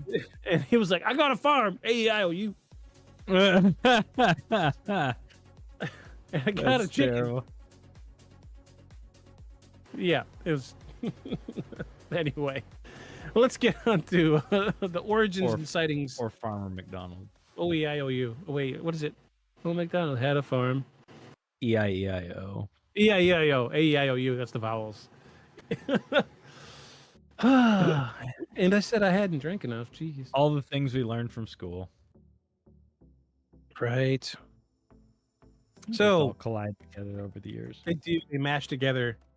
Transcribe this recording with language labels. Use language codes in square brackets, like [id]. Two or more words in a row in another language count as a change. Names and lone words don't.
[en] and he was like, "I got a farm, A-E-I-O-U." That's And I got a chicken. terrible. Yeah, it was. Anyway, let's get on to the origins and sightings. Or Farmer McDonald. O-E-I-O-U. Oh, wait, what is it? Old MacDonald had a farm. E-I-E-I-O. E-I-E-I-O. A-E-I-O-U. That's the vowels. And I said I hadn't drank enough. Jeez. All the things we learned from school. Right. It's So all collide together over the years. they mash together.